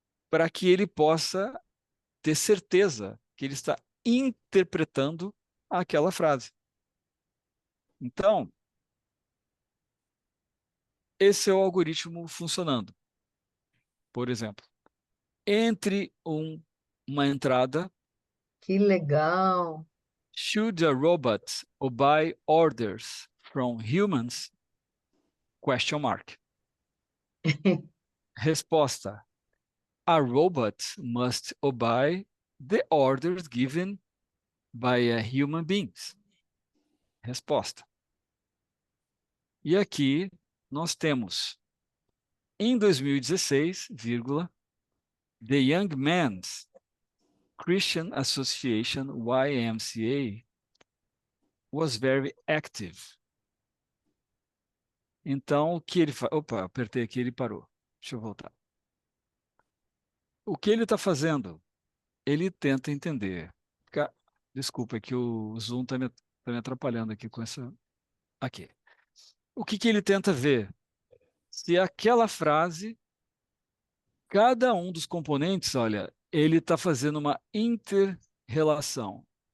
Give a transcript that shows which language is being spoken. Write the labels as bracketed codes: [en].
[pt] Para que ele possa ter certeza que ele está interpretando aquela frase. Então, esse é o algoritmo funcionando. Por exemplo, entre uma entrada, Que legal. [en] should a robot obey orders from humans? Question mark. [pt] Resposta: [en] a robot must obey the orders given by human beings. [pt] Resposta. E aqui nós temos, em 2016, [en] the Young Men's Christian Association, YMCA, was very active. [pt] Então, o que ele faz? Opa, apertei aqui, ele parou. Deixa eu voltar. O que ele está fazendo? Ele tenta entender. Desculpa, é que o Zoom está me atrapalhando aqui com essa... Aqui. O que ele tenta ver? Se aquela frase, cada um dos componentes, olha, ele está fazendo uma inter-relação.